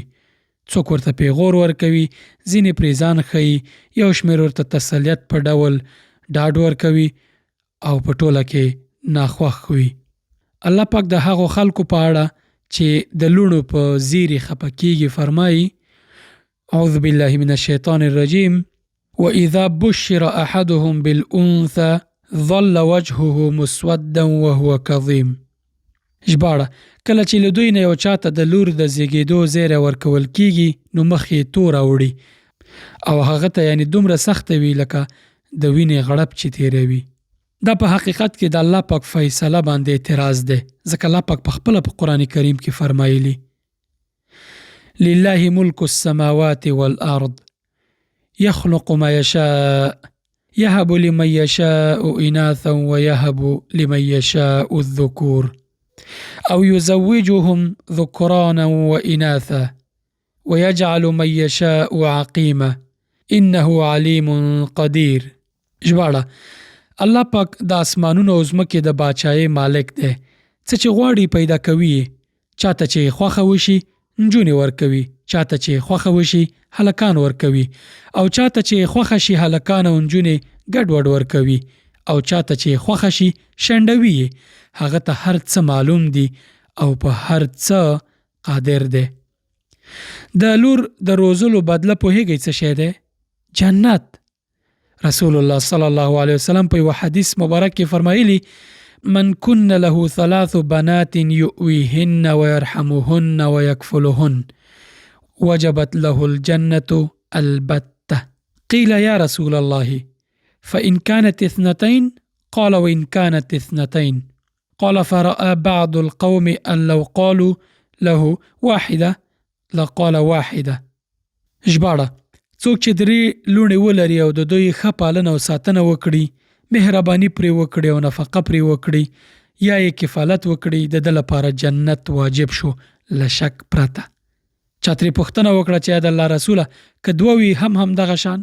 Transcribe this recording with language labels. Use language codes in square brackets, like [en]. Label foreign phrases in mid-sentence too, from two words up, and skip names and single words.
[ps] څوک ورته پیغور ورکوي، ځینې پرې ځان ښیي، یو شمېر ورته تسلیت په ډول ډاډ ورکوي او په ټوله کې ناخوښ وي. الله پاک د هغو خلکو په اړه چې د لوڼو په زیرې خفه کېږي فرمایي: [ar] اعوذ بالله من الشیطان الرجیم وَإِذَا بُشِّرَ أَحَدُهُم بِالْأُنثَى ظَلَّ وَجْهُهُ مُسْوَدًّا وَهُوَ كَظِيمٌ. [ps] ژباړه: کله چې له دوی نه یو چاته د لور د زیږېدو زیری ورکول کېږي نو مخ یې توره وړي او هغه ته یعنې دومره سخته وي لکه د وینې غړپ چې تیروي. دا په حقیقت کې د الله پاک فیصله باندې اعتراض دی، ځکه الله پاک په خپله په قرآن کریم کې فرمایلی: [ar] لله ملک السماوات والارض يخلق ما يشاء يهب لمن يشاء إناثا ويهب لمن يشاء الذكور أو يزوجهم ذكرانا وإناثا ويجعل من يشاء عقيما إنه عليم قدير. [ps] ژباړه: الله پاک د اسمانونو او ځمکې د باچایۍ مالک دی. څه چې غواړي پیدا کوي، چاته چې خوښه وشي نجونې ورکوي، چاته چې خوښه وشي هلکان ورکوي، او چاته چې خوښه شي هلکان او نجونې ګډوډ ورکوي، او چاته چې خوښه شي شنډوي. هغه ته هر څه معلوم دي او په هر څه قادر دی. د لور د روزلو بدله پوهیږئ څه شی دی؟ جنت. [ar] رسول الله صلی الله علیه وسلم [ps] په یو حدیث مبارک کې فرمایلی: [ar] من كن له 3 بنات يؤويهن ويرحمهن ويكفلهن وجبت له الجنة البتة. قيل يا رسول الله فإن كانت 2؟ قال وإن كانت 2؟ قال فرأى بعض القوم أن لو قالوا له 1 لقال 1. [ps] ژباړه: څوک چې 3 لوڼې ولري او د دوی ښه پالنه او ساتنه وکړي، مهرباني پرې وکړي او نفقه پرې وکړي یا یې کفالت وکړي، د ده لپاره جنت واجب شو له شک پرته. چا ترې پوښتنه وکړه چې د الله رسوله که 2 وي هم دغه شان؟